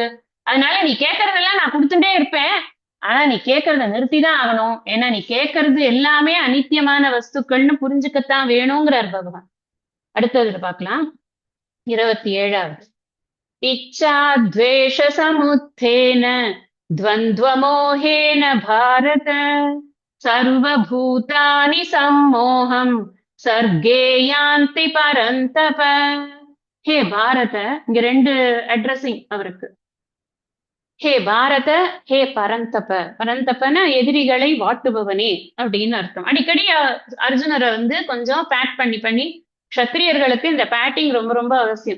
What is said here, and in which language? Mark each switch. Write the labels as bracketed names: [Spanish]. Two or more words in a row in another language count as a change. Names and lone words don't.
[Tamil] அதனால நீ கேட்கறதெல்லாம் நான் கொடுத்துட்டே இருப்பேன். ஆனா நீ கேட்கறத நிறுத்திதான் ஆகணும். ஏன்னா நீ கேட்கறது எல்லாமே அனித்தியமான வஸ்துக்கள்னு புரிஞ்சுக்கத்தான் வேணுங்கிறார் பகவான். அடுத்தது பார்க்கலாம். 27வது. [Sanskrit] इच्छा द्वेष समुत्थेन द्वन्द्वमोहेन भारत सर्वभूतानि सम्मोहं सर्गे यान्ति परन्तप. [Tamil] ஹே பாரத, இங்க 2 அட்ரஸிங் அவருக்கு. ஹே பாரத, ஹே பரந்தப. பரந்தபன எதிரிகளை வாட்டுபவனே அப்படின்னு அர்த்தம். அடிக்கடி அர்ஜுனரை வந்து கொஞ்சம் பேட் பண்ணி க்ஷத்திரியர்களுக்கு இந்த பேட்டிங் ரொம்ப ரொம்ப அவசியம்.